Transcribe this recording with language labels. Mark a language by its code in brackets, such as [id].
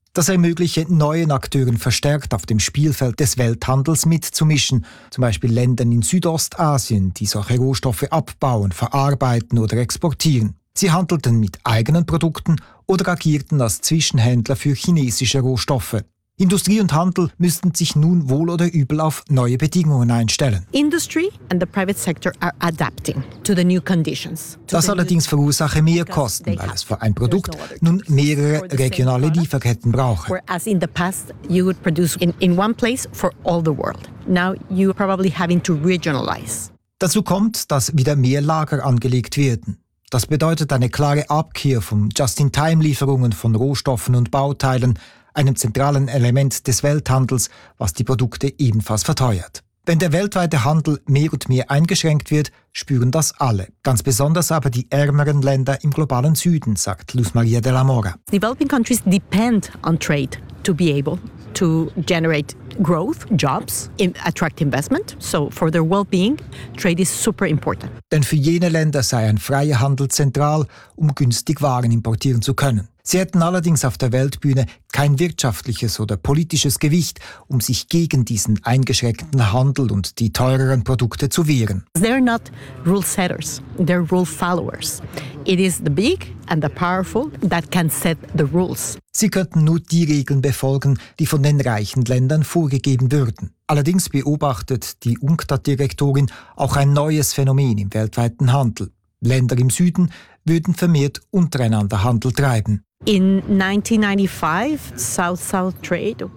[de] Das ermögliche neuen Akteuren verstärkt auf dem Spielfeld des Welthandels mitzumischen, zum Beispiel Ländern in Südostasien, die solche Rohstoffe abbauen, verarbeiten oder exportieren. Sie handelten mit eigenen Produkten oder agierten als Zwischenhändler für chinesische Rohstoffe. Industrie und Handel müssten sich nun wohl oder übel auf neue Bedingungen einstellen. [en] Industry and the private sector are adapting to the new conditions. [de] Das allerdings verursache mehr Kosten, weil es für ein Produkt nun mehrere regionale Lieferketten brauche. [en] Whereas in the past you would produce in one place for all the world. Now you probably having to regionalize. [de] Dazu kommt, dass wieder mehr Lager angelegt werden. Das bedeutet eine klare Abkehr von Just-in-Time-Lieferungen von Rohstoffen und Bauteilen, einem zentralen Element des Welthandels, was die Produkte ebenfalls verteuert. Wenn der weltweite Handel mehr und mehr eingeschränkt wird, spüren das alle. Ganz besonders aber die ärmeren Länder im globalen Süden, sagt Luz Maria de la Mora. [en] Developing countries depend on trade to be able to generate growth, jobs, attract investment. So for their well-being, trade is super important. [de] Denn für jene Länder sei ein freier Handel zentral, um günstig Waren importieren zu können. Sie hätten allerdings auf der Weltbühne kein wirtschaftliches oder politisches Gewicht, um sich gegen diesen eingeschränkten Handel und die teureren Produkte zu wehren. [en] They're not rule setters, they're rule followers. It is the big and the powerful that can set the rules. [de] Sie könnten nur die Regeln befolgen, die von den reichen Ländern vorgegeben würden. Allerdings beobachtet die UNCTAD-Direktorin auch ein neues Phänomen im weltweiten Handel. Länder im Süden würden vermehrt untereinander Handel treiben. [en] In 1995, South-South trade,